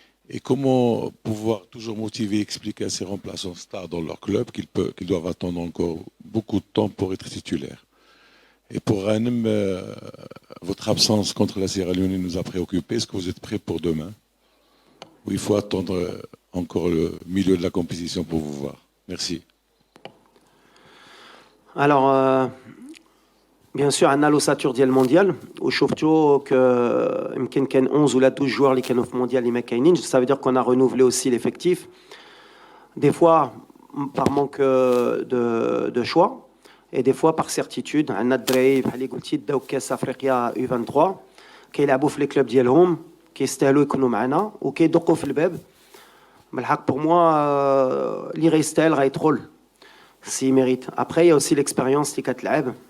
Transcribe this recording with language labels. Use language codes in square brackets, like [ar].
[fr] Et comment pouvoir toujours motiver et expliquer à ces remplaçants stars dans leur club qu'ils doivent attendre encore beaucoup de temps pour être titulaires? Et pour Hanem, votre absence contre la Sierra Leone nous a préoccupés. Est-ce que vous êtes prêts pour demain? Ou il faut attendre encore le milieu de la compétition pour vous voir? Merci. Alors, bien sûr, on a l'ossature [ar] ديال المونديال وشفتوا que يمكن كان 11 ولا 12 joueurs اللي كانوا في المونديال اللي ما كاينين. [fr] Ça veut dire qu'on a renouvelé aussi l'effectif. Des fois par manque de choix et des fois par certitude. [ar] عندنا الدراري بحال اللي قلتي داو كاس افريقيا U23 كيلعبوا في لي كلوب ديالهم، كيستاهلوا يكونوا معنا وكيدقوا في الباب. بالحق [fr] pour moi [ar] اللي غيستاهل غيدخل [fr] s'il mérite. Après, il y a aussi l'expérience [ar] اللي كتلعب.